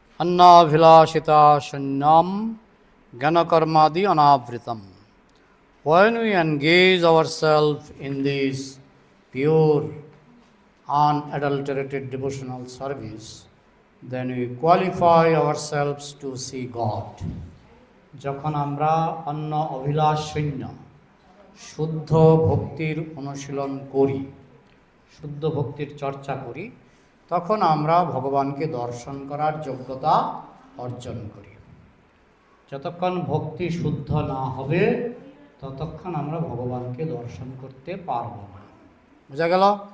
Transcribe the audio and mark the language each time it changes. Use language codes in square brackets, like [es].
[sa] अन्नाभिलाषिता शून्यम ज्ञानकर्मादि अनावृतम। [en] When we engage ourselves in this pure, unadulterated devotional service, then we qualify ourselves to see God. [bn] যখন আমরা অন্য অভিলাষ শূন্য শুদ্ধ ভক্তির অনুশীলন করি, শুদ্ধ ভক্তির চর্চা করি, তখন আমরা ভগবানকে দর্শন করার যোগ্যতা অর্জন করি। যতক্ষণ ভক্তি শুদ্ধ না হবে ততক্ষণ আমরা ভগবানকে দর্শন করতে পারব না। বোঝা গেল?